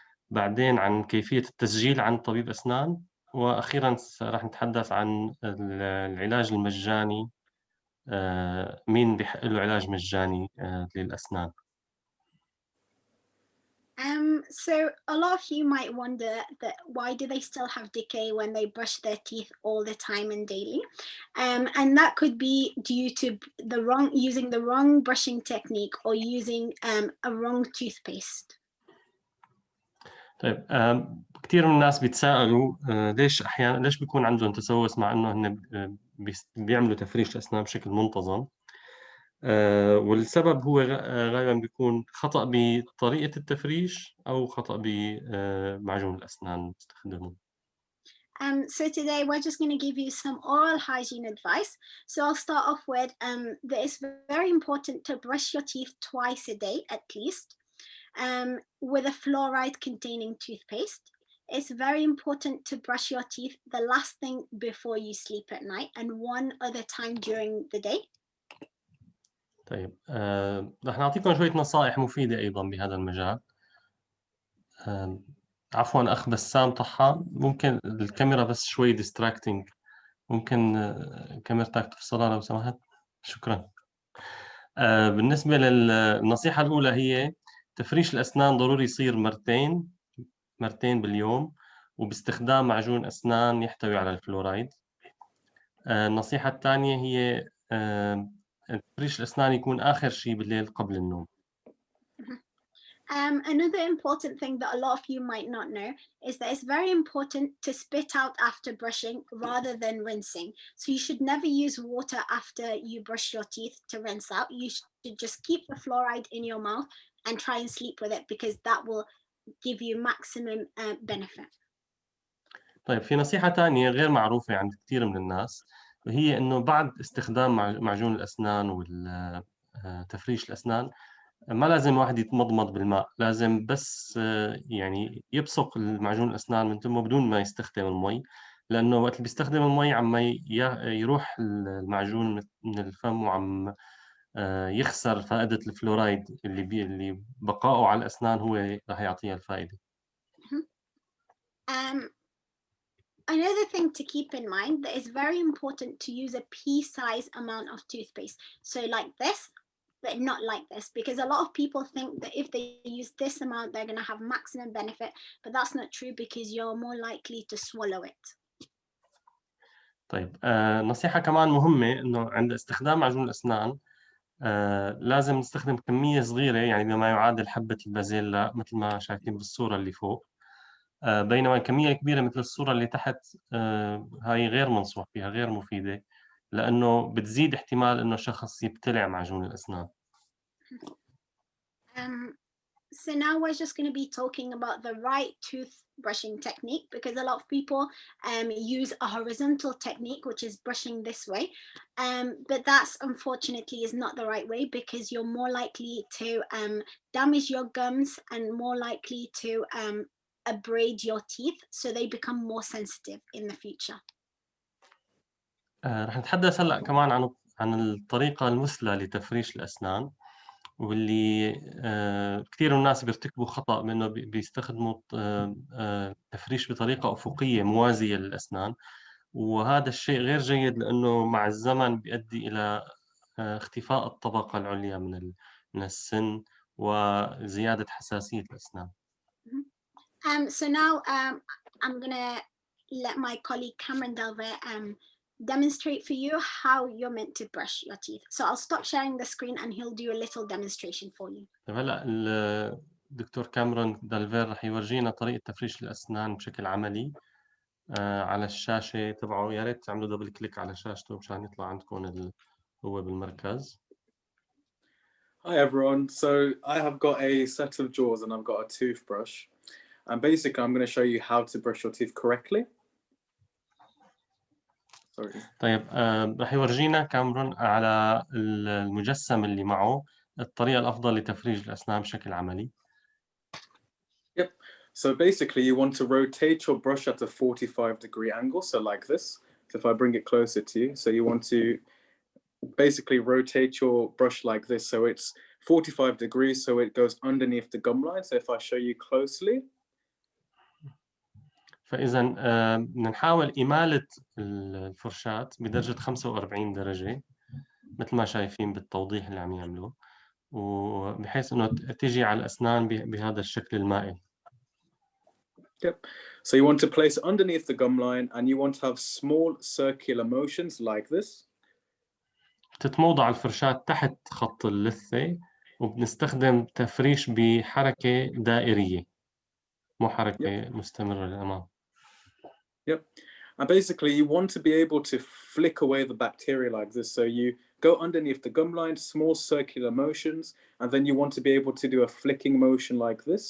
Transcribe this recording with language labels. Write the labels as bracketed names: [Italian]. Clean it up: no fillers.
[Arabic] بعدين عن كيفية التسجيل عن طبيب أسنان. وأخيراً رح نتحدث عن العلاج المجاني. مين بيحق له علاج مجاني للأسنان. [English] So a lot of you might wonder that why do they still have decay when they brush their teeth all the time and daily? And that could be due to using the wrong brushing technique or using a wrong toothpaste. [Arabic] طيب، كثير من الناس بيتساءلوا ليش بيكون عندهم تسوس مع إنه هن بيعملوا تفريش أسنان بشكل منتظم. والسبب هو غالبا بيكون خطأ بطريقة التفريش أو خطأ بمعجون الأسنان المستخدمون. [English] So today we're just going to give you some oral hygiene advice. So I'll start off with that it's very important to brush your teeth twice a day at least with a fluoride containing toothpaste. It's very important to brush your teeth the last thing before you sleep at night and one other time during the day. [Arabic] طيب، رح نعطيكم شوية نصائح مفيدة أيضا بهذا المجال. عفوا أخ بسام طحان، ممكن الكاميرا بس شوي distracting، ممكن كاميرتك تفصلها لو سمحت؟ شكرا. بالنسبة للنصيحة الأولى هي تفريش الأسنان ضروري يصير مرتين باليوم وباستخدام معجون أسنان يحتوي على الفلورايد. النصيحة الثانية هي تفريش الأسنان يكون آخر شيء بالليل قبل النوم. [English] Another important thing that a lot of you might not know is that it's very important to spit out after brushing rather than rinsing. So you should never use water after you brush your teeth to rinse out. You should just keep the fluoride in your mouth and try and sleep with it, because that will give you maximum benefit. [Arabic] طيب في نصيحة تانية غير معروفة عند كثير من الناس، وهي إنه بعد استخدام معجون الأسنان وتفريش الأسنان ما لازم الواحد يتمضمض بالماء، لازم بس يعني يبصق المعجون الأسنان من تمه بدون ما يستخدم المي، لأنه وقت اللي بيستخدم المي عم يروح المعجون من الفم وعم يخسر فائدة الفلورايد اللي بقائه على الأسنان هو راح يعطيها الفائدة. [English] Another thing to keep in mind that it's very important to use a pea-sized amount of toothpaste. So like this, but not like this, because a lot of people think that if they use this amount, they're going to have maximum benefit, but that's not true, because you're more likely to swallow it. [Arabic] طيب نصيحة كمان مهمة إنه عند استخدام معجون الأسنان لازم نستخدم كمية صغيرة، يعني بما يعادل حبة البازيلا مثل ما شايفين بالصورة اللي فوق، بينما كمية كبيرة مثل الصورة اللي تحت هاي غير منصوح فيها، غير مفيدة، لأنه بتزيد احتمال إنه شخص يبتلع معجون الأسنان. [English] So now we're just going to be talking about the right tooth brushing technique, because a lot of people use a horizontal technique, which is brushing this way, but that's unfortunately is not the right way, because you're more likely to damage your gums and more likely to abrade your teeth, so they become more sensitive in the future. [Arabic] رح نتحدث هلأ كمان عن الطريقة المثلى لتفريش الأسنان، واللي كثير من الناس بيرتكبوا خطأ بأنه بيستخدموا تفريش بطريقة أفقية موازية للأسنان، وهذا الشيء غير جيد لأنه مع الزمن بيؤدي إلى اختفاء الطبقة العليا من السن وزيادة حساسية الأسنان. [English] So now I'm gonna let my colleague Cameron Delver demonstrate for you how you're meant to brush your teeth. So I'll stop sharing the screen and he'll do a little demonstration for you. [Arabic] طيب هلا الدكتور كاميرون دالفير رح يورجينا طريقة تفريش الأسنان بشكل عملي على الشاشة تبعه. يا ريت تعملوا دبل كليك على شاشته مشان يطلع عندكم هو بالمركز. [English] Hi everyone, so I have got a set of jaws and I've got a toothbrush, and basically I'm going to show you how to brush your teeth correctly. Sorry. [Arabic] طيب رح يورجينا كاميرون على المجسم اللي معه الطريقة الأفضل لتفريج الأسنان بشكل عملي. [English] Yep. So basically you want to rotate your brush at a 45-degree angle, so like this. So if I bring it closer to you, so you want to basically rotate your brush like this, so it's 45 degrees, so it goes underneath the gum line. So if I show you closely. [Arabic] فإذا بدنا نحاول إمالة الفرشاة بدرجة 45 درجة مثل ما شايفين بالتوضيح اللي عم يعملوه، وبحيث إنه تيجي على الأسنان بهذا الشكل المائل. [English] Yep. So you want to place it underneath the gum line, and you want to have small circular motions like this. [Arabic] تتموضع الفرشاة تحت خط اللثة، وبنستخدم تفريش بحركة دائرية مو حركة مستمرة للأمام. [English] Yep. And basically you want to be able to flick away the bacteria like this. So you go underneath the gum line, small circular motions, and then you want to be able to do a flicking motion like this.